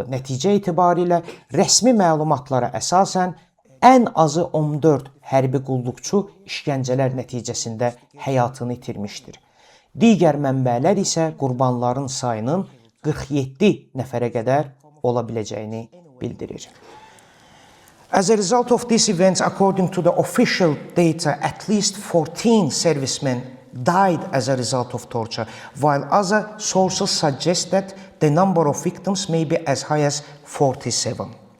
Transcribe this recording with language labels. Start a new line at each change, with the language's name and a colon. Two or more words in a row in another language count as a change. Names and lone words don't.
Azerbaijani: Nəticə etibarilə rəsmi məlumatlara əsasən ən azı 14 hərbi qulluqçu işgəncələr nəticəsində həyatını itirmişdir. Digər mənbələr isə qurbanların sayının 47 nəfərə qədər ola biləcəyini bildirir.
English: As a result of these events, according to the official data, at least 14 servicemen died as a result of torture, while other sources suggest that the number of victims may be as high as 47.